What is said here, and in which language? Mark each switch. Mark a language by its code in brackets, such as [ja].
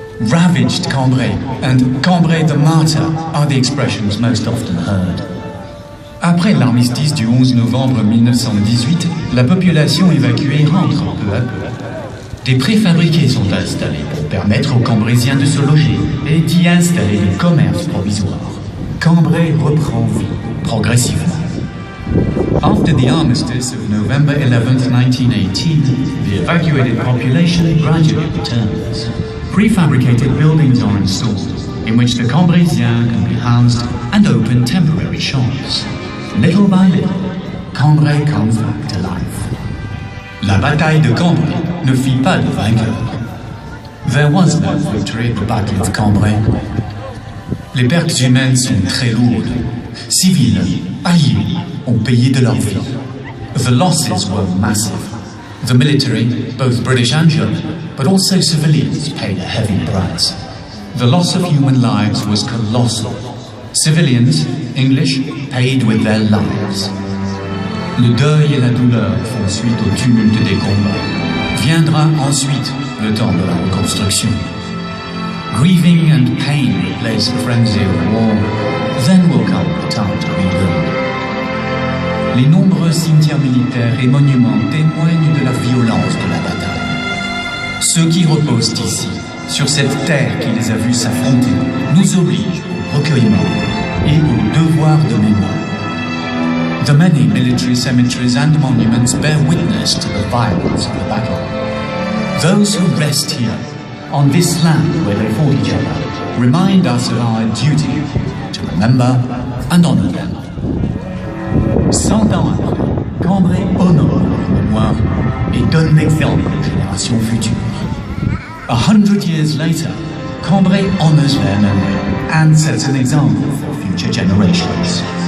[en] Ravaged Cambrai and Cambrai the martyr are the expressions most often heard. [fr] Après l'armistice du 11 novembre 1918, la population évacuée rentre peu à peu. Des préfabriqués sont installés pour permettre aux Cambrésiens de se loger et d'y installer des commerces provisoires. Cambrai reprend vie progressivement. [en] After the armistice of November 11, 1918, the evacuated population gradually returns. Prefabricated buildings are installed, in which the Cambrésiens can be housed and open temporary shops. Little by little, Cambrai comes back to life. [fr] La bataille de Cambrai ne fit pas de vainqueur. [en] There was no victory at the Battle of Cambrai. [fr] Les pertes humaines sont très lourdes. Civils, alliés, ont payé de leur vie. [en] The losses were massive. The military, both British and German, but also civilians, paid a heavy price. The loss of human lives was colossal. Civilians, English, paid with their lives. [fr] Le deuil et la douleur font suite au tumulte des combats. Viendra ensuite le temps de la reconstruction. [en] Grieving and pain replace the frenzy of war. Then will come the time to rebuild. [fr] Les nombreux cimetières militaires et monuments témoignent de la violence de la bataille. Ceux qui reposent ici, sur cette terre qui les a vus s'affronter, nous obligent au recueillement et au devoir de mémoire. [en] The many military cemeteries and monuments bear witness to the violence of the battle. Those who rest here, on this land where they fought each other, remind us of our duty to remember and honor them. [fr] 100 ans après, Cambrai honore leur mémoire et donne l'exemple aux générations futures. [en] 100 years later, Cambrai honors their memory and sets an example for future generations.